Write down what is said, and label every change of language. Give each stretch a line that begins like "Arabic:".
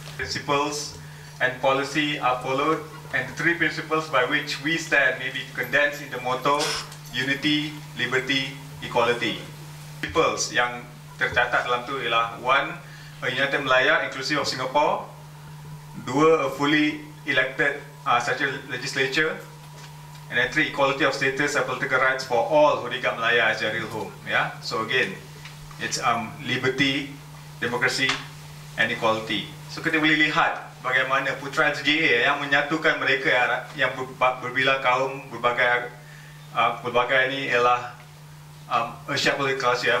English: Principles and policy are followed, and the three principles by which we stand may be condensed in the motto unity, liberty, equality. Principles
Malay: yang tercatat dalam tu ialah
English: 1. A united Malaya inclusive of Singapore. 2. A fully elected statutory legislature. And then 3. Equality of status and political rights for all who regard Malaya as their real home. Yeah. So again, it's liberty, democracy, and equality.
Malay: So kita boleh lihat bagaimana Putra SJA yang menyatukan mereka yang berbilang kaum, berbagai ini ialah Asia
English: political culture.